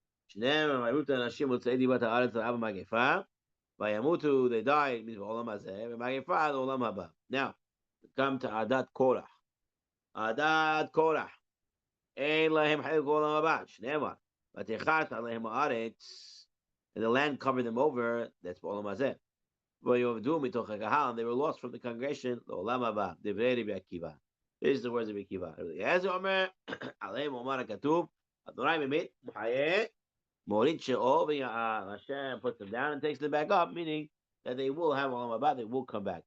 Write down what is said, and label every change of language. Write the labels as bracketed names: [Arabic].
[Hebrew] שניהם ימותו אנשים מוצאי דיבת הארץ לרעה במגפה, וימותו, [English] they died, [Hebrew] בעולם הזה, במגפה לעולם הבא. [English] Now, come to עדת קורח. [Hebrew] עדת קורח. אין להם חלק לעולם הבא, שנאמר, ותכת עליהם הארץ, [English] and the land covered them over, [Hebrew] that's בעולם הזה. ויעבדו מתוך הקהל, [English] and they were lost from the congregation, [Hebrew] לעולם הבא, דברי רבי עקיבא. [English] This is the words of רבי עקיבא. [Hebrew] אז הוא אומר, עליהם אומר הכתוב, אדוני באמת, מחיה, [English] Hashem puts them down and takes them back up, meaning that they will have Olam Haba, they will come back.